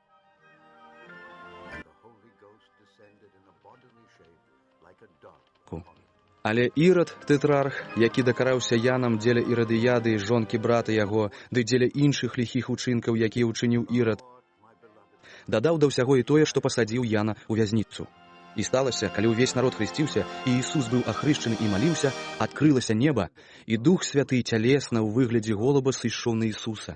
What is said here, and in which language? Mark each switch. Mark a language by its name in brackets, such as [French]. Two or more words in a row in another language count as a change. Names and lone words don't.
[English] and the Holy Ghost descended in a bodily shape like a dove upon him. [Belarusian] Але Ірад, тэтрарх, які дакараўся Янам дзеля Ірадыяды, жонкі брата яго, ды дзеля іншых ліхіх учынкаў, якія ўчыніў Ірад, дадаў да ўсяго і тое, што пасадзіў Яна ў вязніцу. І сталася, калі ўвесь народ хрысціўся, і Ісус быў ахрышчаны і маліўся, адкрылася неба, і Дух Святы цялесна ў выглядзе голуба сышоў на Ісуса.